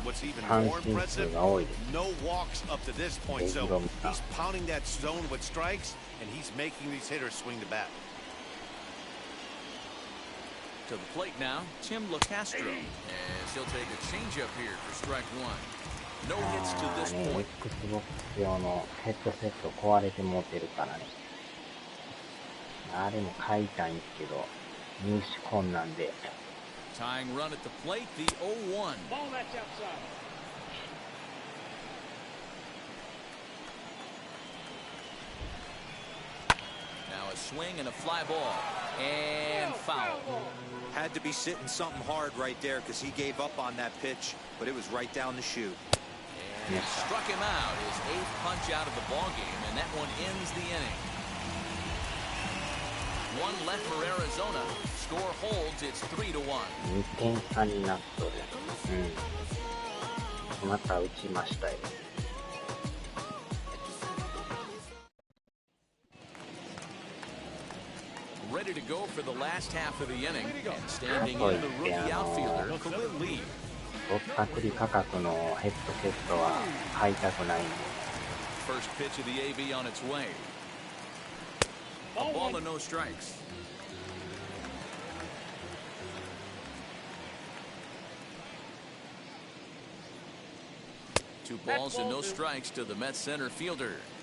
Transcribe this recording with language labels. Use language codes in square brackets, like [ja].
[en] What's even more impressive, no walks up to this point. So he's pounding that zone with strikes, and he's making these hitters swing the bat. To the plate now, Tim LaCastro, as he'll take a changeup here for strike one. No hits to this point. [ja] NEXUS 用のヘッドセット壊れて持ってるからね。あれも買いたいんですけど、入手困難で。 [en] Tying run at the plate, the 0-1. Ball that's outside. Now a swing and a fly ball. And foul. Had to be sitting something hard right there because he gave up on that pitch, but it was right down the chute. And he struck him out, his 8th punch out of the ball game, and that one ends the inning. One left for Arizona. Score holds. It's 3-1. [ja] 2点差になっとる。また打ちましたよ。 [en] Ready to go for the last half of the inning. And standing in the rookie outfielder, Khalil Lee. [ja] ぼったくり価格のヘッドセットは買いたくないんで。 [en] First pitch of the AB on its way. A ball and no strikes. Two balls and no strikes to the Mets center fielder.